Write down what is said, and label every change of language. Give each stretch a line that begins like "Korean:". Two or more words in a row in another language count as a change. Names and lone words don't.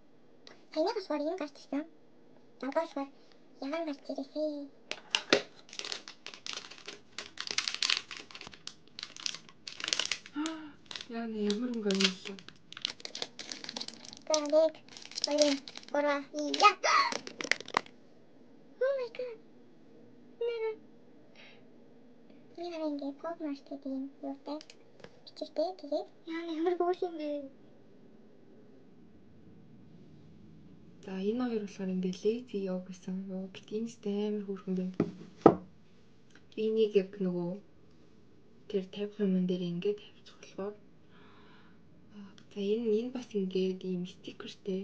Mongolian: Саний болохоор энэ гарч ирсэн. Дагуулгаар ягаан гарч ирээсэй. Яа ямар өнгө юм бэ? Тэгээд гора яа.
English: Oh my god.
Mongolian: Яа ингээд Pop Mart-ийн юутай бичигтэй тэгээд ямар хөөрхөн бэ? За энэ хоёр болохоор ингээд Lazy Yoga гэсэн юу? Гэтэ амар хөөрхөн байна. Энийг яг нөгөө тэр 50 юм дээр ингээд тавьчих болохоор За энэ бас ингээд ийм стикертэй.